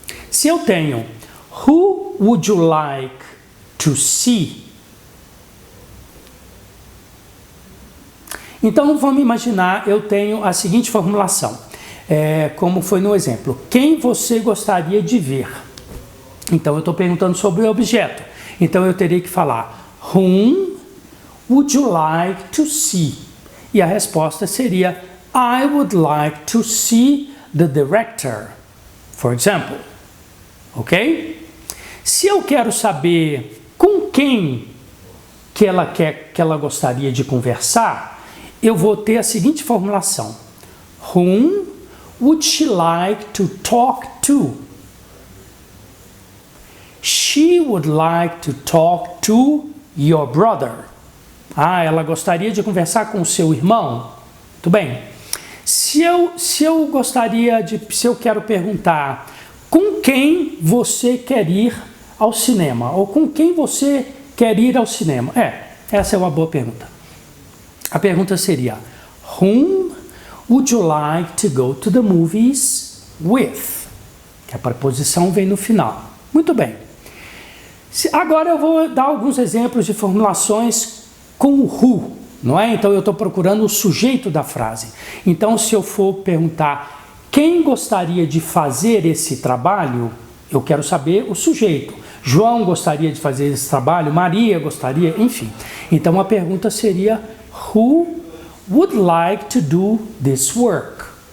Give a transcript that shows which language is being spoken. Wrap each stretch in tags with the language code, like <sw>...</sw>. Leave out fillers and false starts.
<pt>Se eu tenho</pt> <en>who would you like to see?</en> <pt>Então, vamos imaginar, eu tenho a seguinte formulação, como foi no exemplo. Quem você gostaria de ver? Então, eu estou perguntando sobre o objeto. Então, eu teria que falar</pt> <en>whom would you like to see?</en> <pt>E a resposta seria</pt> <en>I would like to see the director, for example. Ok?</en> <pt>Se eu quero saber com quem que ela gostaria de conversar, eu vou ter a seguinte formulação.</pt> <en>Whom would she like to talk to? She would like to talk to your brother.</en> <pt>Ela gostaria de conversar com o seu irmão? Muito bem. Se eu quero perguntar com quem você quer ir ao cinema? Ou com quem você quer ir ao cinema? Essa é uma boa pergunta. A pergunta seria,</pt> <en>whom would you like to go to the movies with?</en> <pt>Que a preposição vem no final. Muito bem. Agora eu vou dar alguns exemplos de formulações com o who, não é? Então eu estou procurando o sujeito da frase. Então se eu for perguntar quem gostaria de fazer esse trabalho, eu quero saber o sujeito. João gostaria de fazer esse trabalho, Maria gostaria, enfim. Então a pergunta seria,</pt> <en>who would like to do this work?</en>